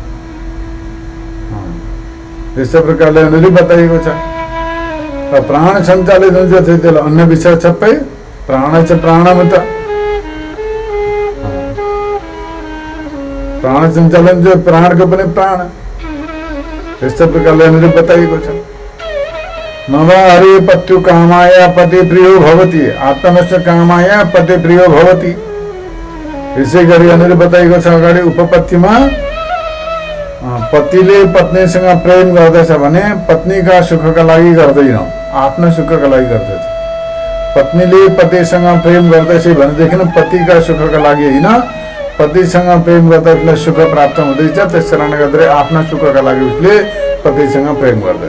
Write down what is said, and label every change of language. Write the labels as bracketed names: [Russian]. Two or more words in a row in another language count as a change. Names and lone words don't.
[Nepali] यस्तो प्रकारले यहाँनिर बताइएको छ। प्राण सञ्चालित हुन्छ त्यति बेला, अन्य विषय सबै प्राण छ, प्राणमुत प्राण सञ्चालन जो प्राणको पनि प्राण। यस्तो प्रकारले यहाँनिर बताइएको छ। [Sanskrit] नवा हरि पत्यु कामाया पति प्रियो भवति, आत्मनश्च कामाया पति प्रियो भवति। [Nepali] यसै गरी यहाँनिर बताइएको छ अगाडि उपपत्तिमा, पतिले पत्नीसँग प्रेम गर्दछ भने पत्नीका सुखका लागि गर्दैन, आफ्नो सुखका लागि गर्दछ। पत्नीले पतिसँग प्रेम गर्दछ भनेदेखि पतिका सुखका लागि होइन, पतिसँग प्रेम गर्दा उसलाई सुख प्राप्त हुँदैछ, त्यस कारणले गर्दा आफ्ना सुखका लागि उसले पतिसँग प्रेम गर्दछ।